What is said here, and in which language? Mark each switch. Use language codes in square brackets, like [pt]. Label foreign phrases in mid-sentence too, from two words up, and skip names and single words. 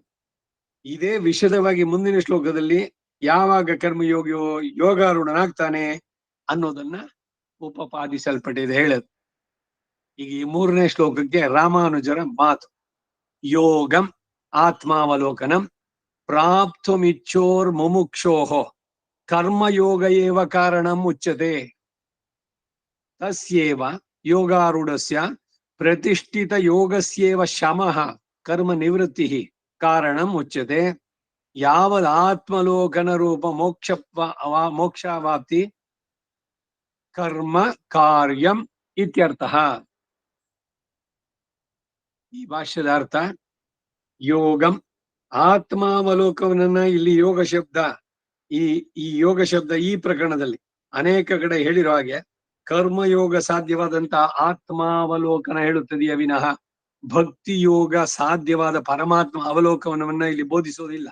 [kn] ಇದೇ ವಿಶದವಾಗಿ ಮುಂದಿನ ಶ್ಲೋಕದಲ್ಲಿ ಯಾವಾಗ ಕರ್ಮಯೋಗಿಯೋ ಯೋಗಾರೂಢನಾಗ್ತಾನೆ ಅನ್ನೋದನ್ನ ಉಪಪಾದಿಸಲ್ಪಟ್ಟಿದೆ ಹೇಳದು. ಈಗ ಈ 3ನೇ ಶ್ಲೋಕಕ್ಕೆ ರಾಮಾನುಜರ ಮಾತು. [sa] ಯೋಗಂ ಆತ್ಮಾವಲೋಕನಂ ಪ್ರಾಪ್ತುಮಿಚ್ಛೋರ್ ಮುಮುಕ್ಷೋಹೋ ಕರ್ಮಯೋಗ ಏವ ಕಾರಣಂ ಉಚ್ಯತೆ. ತಸ್ಯೇವ ಯೋಗಾರೂಢಸ್ಯ ಪ್ರತಿಷ್ಠಿತ ಯೋಗಸ್ಯೇವ ಶಮಃ ಕರ್ಮ ನಿವೃತ್ತಿ ಕಾರಣಂ ಉಚ್ಯತೆ. ಯಾವದ್ ಆತ್ಮಲೋಕನ ರೂಪ ಮೋಕ್ಷಾವಾಪ್ತಿ ಕರ್ಮ ಕಾರ್ಯಂ ಇತ್ಯರ್ಥಃ. [kn] ಈ ಭಾಷ್ಯದ ಅರ್ಥ ಯೋಗಂ ಆತ್ಮಾವಲೋಕವನ್ನ ಇಲ್ಲಿ ಯೋಗ ಶಬ್ದ ಈ ಯೋಗ ಶಬ್ದ ಈ ಪ್ರಕರಣದಲ್ಲಿ ಅನೇಕ ಕಡೆ ಹೇಳಿರೋ ಹಾಗೆ ಕರ್ಮಯೋಗ ಸಾಧ್ಯವಾದಂತ ಆತ್ಮಾವಲೋಕನ ಹೇಳುತ್ತದೆಯೇ ವಿನಃ ಭಕ್ತಿ ಯೋಗ ಸಾಧ್ಯವಾದ ಪರಮಾತ್ಮ ಅವಲೋಕನವನ್ನ ಇಲ್ಲಿ ಬೋಧಿಸೋದಿಲ್ಲ.